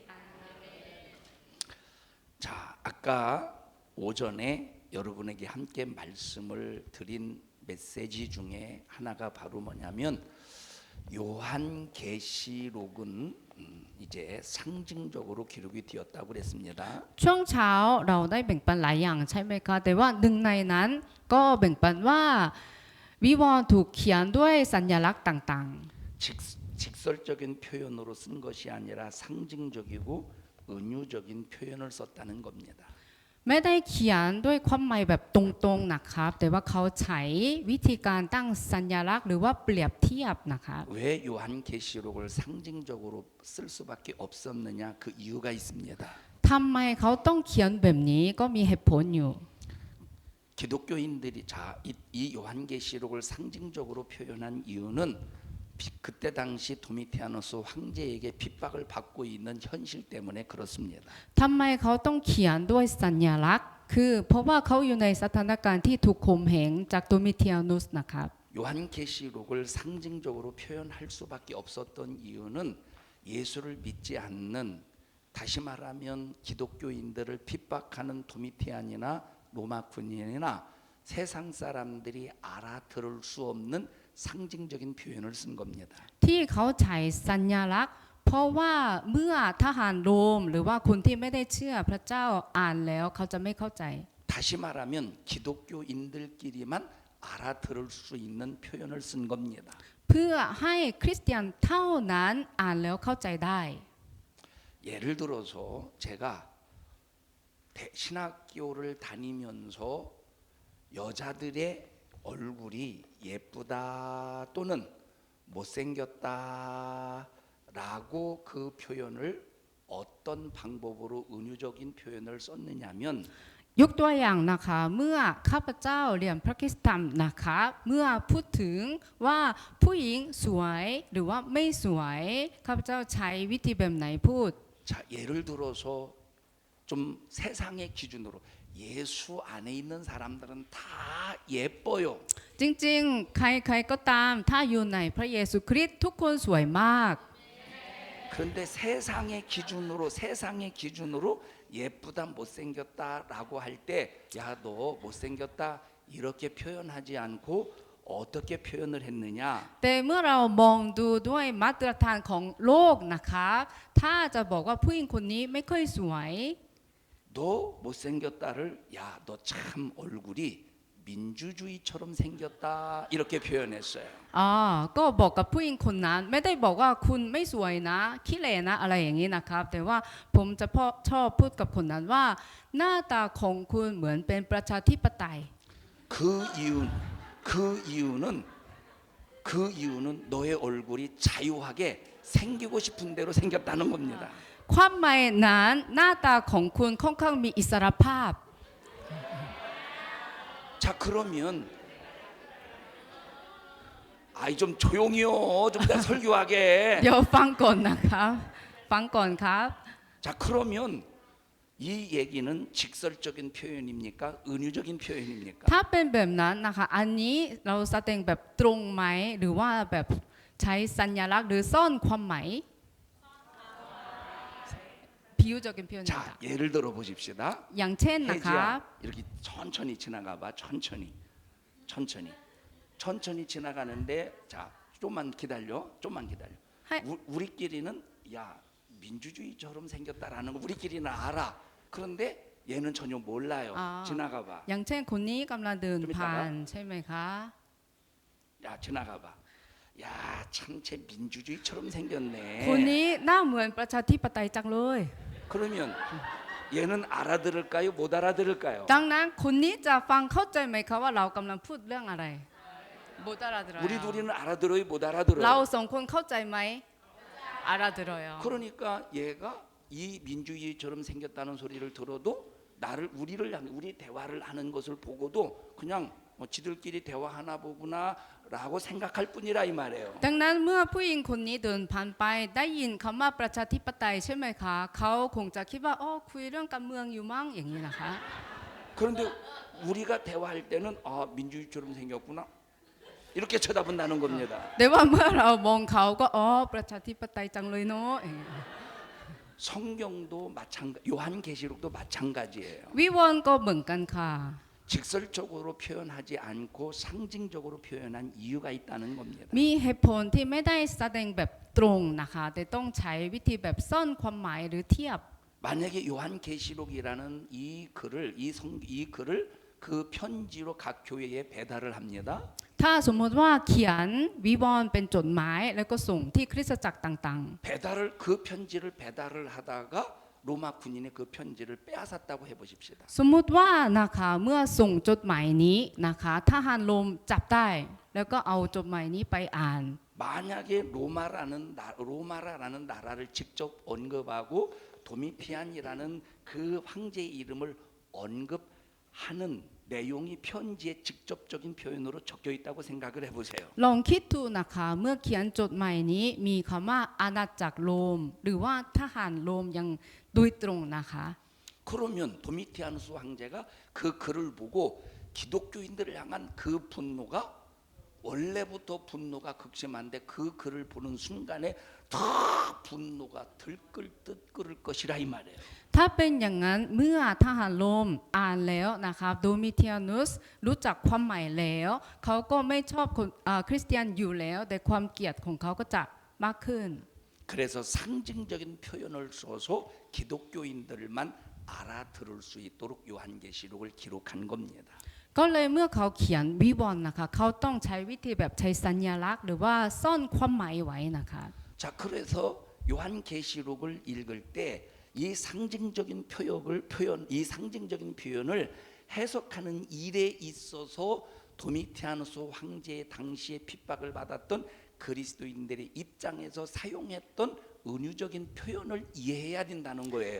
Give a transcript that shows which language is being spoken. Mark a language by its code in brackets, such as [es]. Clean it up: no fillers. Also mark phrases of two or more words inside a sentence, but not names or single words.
[ko] 자, 아까 오전에 여러분에게 함께 말씀을 드린 메시지 중에 하나가 바로 뭐냐면 요한계시록은 이제 상징적으로 기록이 되었다고 그랬습니다. [th] ช่วงเช้าเราได้แบ่งปันหลายอย่างใช่ไหมคะแต่ว่าหนึ่งในนั้นก็แบ่งปันว่าวิวรณ์ถูกเขียนด้วยสัญลักษณ์ต่าง [ko] 직설적인 표현으로 쓴 것이 아니라 상징적이고 은유적인 표현을 썼다는 겁니다. [th] ๆไม่ได้เขียนด้วยความหมายแบบตรงๆนะครับแต่ว่าเขาใช้วิธีการตั้งสัญลักษณ์หรือว่าเปรียบเทียบนะครับ [ko] 왜 요한계시록을 상징적으로 쓸 수밖에 없었느냐 그 이유가 있습니다. [th] ทำไมเขาต้องเขียนแบบนี้ก็มีเหตุผลอยู่ [ko] 기독교인들이 이 요한계시록을 상징적으로 표현한 이유는 그때 당시 도미티아누스 황제에게 핍박을 받고 있는 현실 때문에 그렇습니다. [th] ทำไมเขาต้องเขียนด้วยสัญลักษณ์คือเพราะว่าเขาอยู่ในสถานการณ์ที่ถูกข่มเหงจากโดมิเทียนุสนะครับ [ko] 요한계시록을 상징적으로 표현할 수밖에 없었던 이유는 예수를 믿지 않는 다시 말하면 기독교인들을 핍박하는 도미티안이나 로마 군인이나 세상 사람들이 알아들을 수 없는 상징적인 표현을 쓴 겁니다. [th] ที่เขาใช้สัญลักษณ์เพราะว่าเมื่อทหารโรมหรือว่าคนที่ไม่ได้เชื่อพระเจ้าอ่านแล้วเขาจะไม่เข้าใจ [ko] 다시 말하면 기독교인들끼리만 알아들을 수 있는 표현을 쓴 겁니다. [th] เพื่อให้คริสเตียนเท่านั้นอ่านแล้วเข้าใจได้ [ko] 예를 들어서 제가 신학교를 다니면서 여자들의 얼굴이 예쁘다 또는 못생겼다라고 그 표현을 어떤 방법으로 은유적인 표현을 썼느냐면 [th] ยกตัวอย่างนะคะเมื่อข้าพเจ้าเรียนพระคริสตธรรมนะคะเมื่อพูดถึงว่าผู้หญิงสวยหรือว่าไม่สวยข้าพเจ้าใช้วิธีแบบไหนพูด [ko] 자 예를 들어서 좀 좀 세상의 기준으로 예수 안에 있는 사람들은 다 예뻐요. [th] จริงๆ ใครๆก็ตามถ้าอยู่ในพระเยซูคริสต์ทุกคนสวยมาก [ko] 그런데 세상의 기준으로 예쁘다 못생겼다라고 할 때 야 너 못생겼다 이렇게 표현하지 않고 어떻게 표현을 했느냐? [th] แต่เมื่อเรามองดูด้วยมาตรฐานของโลกนะคะถ้าจะบอกว่าผู้หญิงคนนี้ไม่ค่อยสวย [ko] 너 못생겼다를 야 너 참 얼굴이 민주주의처럼 생겼다 이렇게 표현했어요. [th] อ๋อก็บอกกับผู้หญิงคนนั้นไม่ได้บอกว่าคุณไม่สวยนะขี้เหร่นะอะไรอย่างนี้นะครับแต่ว่าผมจะชอบพูดกับคนนั้นว่า หน้าตาของคุณเหมือนเป็นประชาธิปไตย [ko] 그 이유는 너의 얼굴이 자유하게 생기고 싶은 대로 생겼다는 겁니다. [th] ความหมายนั้นหน้าตาของคุณค่อนข้างมีอิสรภาพ [ko] 자 그러면 아이 좀 조용히요. 좀 더 설교하게. [th] เดี๋ยวฟังก่อนนะครับฟังก่อนครับ [ko] 자 그러면 이 얘기는 직설적인 표현입니까? 은유적인 표현입니까? [th] ถ้าเป็นแบบนั้นนะคะอันนี้เราแสดงแบบตรงไหมหรือว่าแบบใช้สัญลักษณ์หรือซ่อนความหมาย [ko] 비유적인 표현입니다. 자 예를 들어 보십시다. [th] อย่างเช่นนะคะ [ko] 혜지야 이렇게 천천히 지나가봐. 천천히 지나가는데 자 좀만 기다려. [th] ให้ [ko] 우리끼리는 야 민주주의처럼 생겼다라는 거 우리끼리는 알아. 그런데 얘는 전혀 몰라요. 지나가봐. [th] อย่างเช่นคนนี้กำลังเดิน จะไม่ ผ่า ตาม นใช่ไหมคะ [ko] 야 지나가봐. 야 참쟤 민주주의처럼 생겼네. [th] คนนี้หน้าเหมือนประชาธิปไตยจังเลย [ko] 그러면 얘는 알아들을까요? 못 알아들을까요? [th] ดังนั้นคนนี้จะฟังเข้าใจไหมคะว่าเรากำลังพูดเรื่องอะไรโบตาราดร [ko] 우리 둘이는 알아들어요? 못 알아들어요? [th] เราสองคนเข้าใจไหมอาราดรอย [ko] 그러니까 얘가 이 민주주의처럼 생겼다는 소리를 들어도 우리 대화를 하는 것을 보고도 그냥 뭐 지들끼리 대화하나 보구나라고 생각할 뿐이라 이 말이에요. [th] ดังนั้นเมื่อผู้หญิงคนนี้เดินผ่านไปได้ยินคำว่าประชาธิปไตยใช่ไหมคะเขาคงจะคิดว่าอ๋อคุยเรื่องการเมืองอยู่มั้งอย่างนี้นะคะ [ko] 그런데 우리가 대화할 때는 아 민주주의처럼 생겼구나 이렇게 쳐다본다는 겁니다. [th] แต่ว่าเมื่อเรามองเขาก็อ๋อประชาธิปไตยจังเลยเนาะอย่างนี้ [ko] 성경도 마찬가지, 요한계시록도 마찬가지예요. [th] วิวรณ์ก็เหมือนกันค่ะ [ko] 직설적으로 표현하지 않고 상징적으로 표현한 이유가 있다는 겁니다. [th] มีเหตุผลที่ไม่ได้แสดงแบบตรงนะคะแต่ต้องใช้วิธีแบบซ่อนความหมายหรือเทียบ [ko] 만약에 요한계시록이라는 이 글을 그 편지로 각 교회에 배달을 합니다. [th] ถ้าสมมติว่าเขียนวิวรณ์เป็นจดหมายแล้วก็ส่งที่คริสตจักรต่าง [ko] 그 편지를 배달을 하다가 로마 군인의 그 편지를 빼앗았다고 해보십시다. [th] ๆ สมมุติว่านะคะเมื่อส่งจดหมายนี้นะคะทหารโรมจับได้แล้วก็เอาจดหมายนี้ไปอ่าน [ko] 만약에 로마라는 나라를 직접 언급하고 도미티안이라는 그 황제의 이름을 언급하는 내용이 편지에 직접적인 표현으로 적혀 있다고 생각을 해보세요. [th] ลองคิดดูนะคะเมื่อเขียนจดหมายนี้มีคำว่าอาณาจักรโรมหรือว่าทหารโรมยังโดยตรงนะคะ [ko] 그러면 도미티아누스 황제가 그 글을 보고 기독교인들을 향한 그 분노가 원래부터 분노가 극심한데 그 글을 보는 순간에 더 분노가 들끓을 것이라 이 말이에요. [th] ถ้าเป็นอย่างนั้นเมื่อทหารโรมอ่านแล้วนะคะโดมิเทียนุสรู้จักความหมายแล้วเขาก็ไม่ชอบคนคริสเตียนอยู่แล้วแต่ความเกลียดของเขาก็จะมากขึ้น [ko] 그래서 상징적인 표현을 써서 기독교인들만 알아들을 수 있도록 요한계시록을 기록한 겁니다. [th] ก็เลยเมื่อเขาเขียนวิวรณ์นะคะเขาต้องใช้วิธีแบบใช้สัญลักษณ์หรือว่าซ่อนความหมายไว้นะคะ [ko] 자 그래서 요한계시록을 읽을 때 이 상징적인 표현을 해석하는 일에 있어서 도미티아누스 황제의 당시에 핍박을 받았던 그리스도인들의 입장에서 사용했던 은유적인 표현을 이해해야 된다는 거예요.